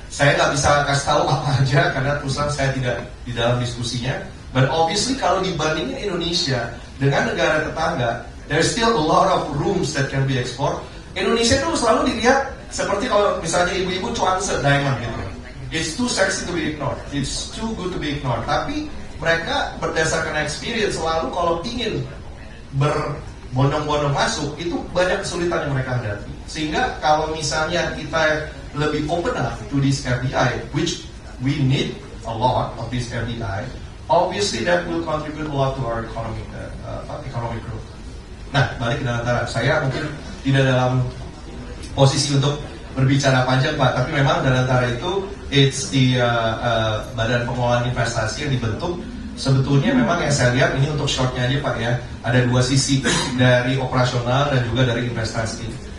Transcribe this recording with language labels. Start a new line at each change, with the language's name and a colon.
Indonesian: Saya nggak bisa kasih tahu apa aja karena terus terang saya tidak di dalam diskusinya.
English: But obviously
Indonesian: kalau dibandingin Indonesia dengan negara tetangga,
English: there's still a lot of rooms that can be explored.
Indonesian: Indonesia itu selalu dilihat seperti kalau misalnya ibu-ibu cuanse diamond gitu.
English: It's too sexy to be ignored.
Indonesian: It's too good to be ignored. Tapi mereka berdasarkan experience selalu kalau ingin berbondong-bondong masuk itu banyak kesulitan yang mereka hadapi. Sehingga kalau misalnya kita lebih
English: open up to this FDI, which we need a lot of this FDI, obviously that will contribute a lot to our economic growth.
Indonesian: Nah, balik ke Danantara, saya mungkin tidak dalam posisi untuk berbicara panjang Pak, tapi memang Danantara itu
English: it's the
Indonesian: badan pengelolaan investasi yang dibentuk. Sebetulnya memang yang saya lihat ini untuk shortnya aja Pak ya, ada dua sisi dari operasional dan juga dari investasi.